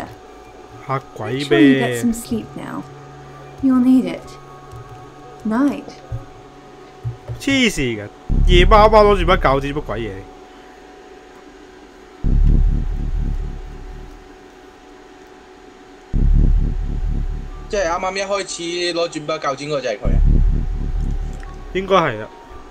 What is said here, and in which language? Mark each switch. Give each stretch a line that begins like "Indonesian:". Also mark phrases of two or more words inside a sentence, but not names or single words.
Cantonese: 嚇鬼
English: Sure you get
Cantonese: 咩？
English: some sleep now. You'll need it. Night.
Cantonese: 黐線嘅，夜媽媽攞住把鉸剪乜鬼嘢？即係啱啱一開始攞住把鉸剪嗰個就係佢啊！應該係啦。